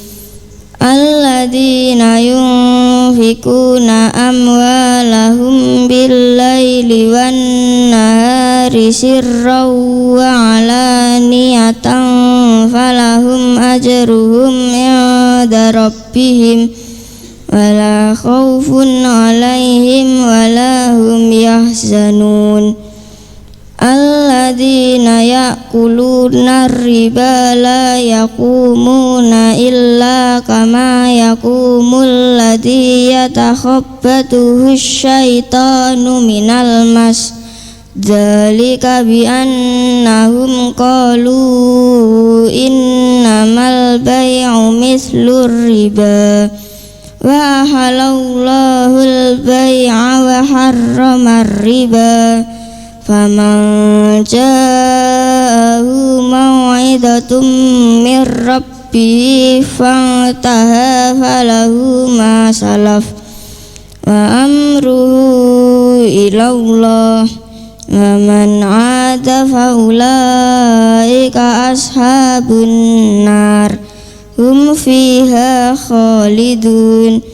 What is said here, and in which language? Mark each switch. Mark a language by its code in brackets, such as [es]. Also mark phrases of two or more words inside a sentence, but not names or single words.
[ar] الذين ينفقون أموالهم بالليل والنهار سرا وعلانية فلهم أجرهم عند ربهم ولا خوف عليهم ولا هم يحزنون. الذين يأكلون الربا لا يقومون إلا كما يقوم الذي يتخبطه الشيطان من المس. ذلك بأنهم قالوا إنما البيع مثل الربا وأحل الله البيع وحرم الربا. فمن جاءه موعظة من ربه فانتهى فله ما سلف وأمره إلى الله ومن عاد فأولئك أصحاب النار هم فيها خالدون.